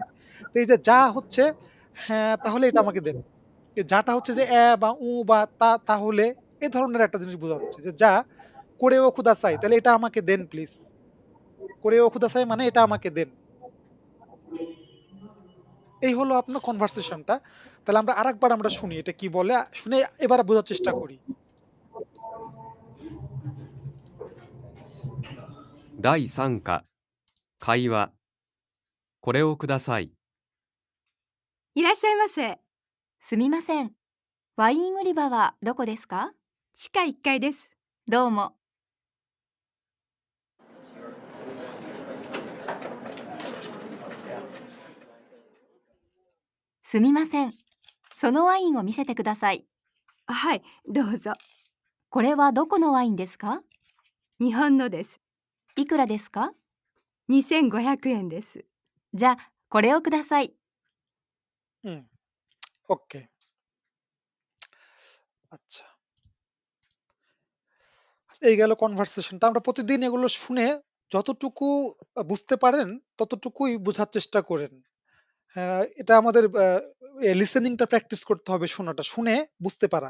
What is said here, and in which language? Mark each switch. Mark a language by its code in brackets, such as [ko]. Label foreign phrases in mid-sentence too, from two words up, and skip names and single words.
[bn] তো এই যে যা হচ্ছে হ্যাঁ তাহলে এটা আমাকে দেন, এই যাটা হচ্ছে যে বা বা তাহলে এই ধরনের একটা জিনিস বোঝাচ্ছে যে যা [ja] これをください [bn] তাহলে এটা আমাকে দেন প্লিজ, [ja] これをください [bn] মানে এটা আমাকে দেন। এই হলো আপনার কনভারসেশনটা। তাহলে আমরা আরেকবার আমরা শুনি এটা কি বলে, শুনে এবার বোঝার চেষ্টা করি। [ja] 第3課会話これをください。いらっしゃいませ。すみません。ワイン売り場はどこですか？地下1階です。どうも。すみません。そのワインを見せてください。はい、どうぞ。これはどこのワインですか？日本のです。いくらですか？2500円です。じゃあ、これをください。 [bn] ওকে, আচ্ছা এই গেল কনভারসেশনটা। আমরা প্রতিদিন এগুলো শুনে যতটুকু বুঝতে পারেন ততটুকুই বোঝার চেষ্টা করেন। এটা আমাদের লিসেনিংটা প্র্যাকটিস করতে হবে, শোনাটা, শুনে বুঝতে পারা।